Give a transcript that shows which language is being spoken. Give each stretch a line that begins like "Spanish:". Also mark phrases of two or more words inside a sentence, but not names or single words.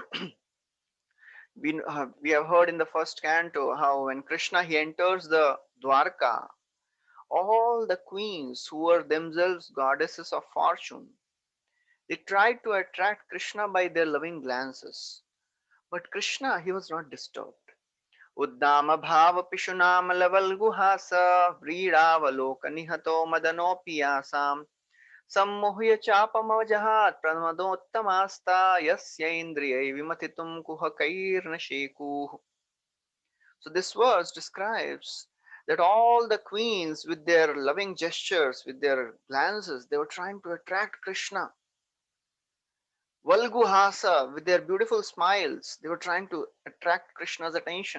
English: We have heard in the first canto how when Krishna he enters the Dwarka, all the queens who were themselves goddesses of fortune, they tried to attract Krishna by their loving glances. But Krishna, he was not disturbed.
Sanskrit: Uddama bhava pishunam laval guhasa vriravaloka nihato madanopiyasam sammohya chapamavajahat pramadottamasta yasya indriyai vimatitum kuhakairna shekuh.
English: So this verse describes that all the queens with their loving gestures, with their glances, they were trying to attract Krishna. Valguhasa, with their beautiful smiles, they were trying to attract Krishna's attention.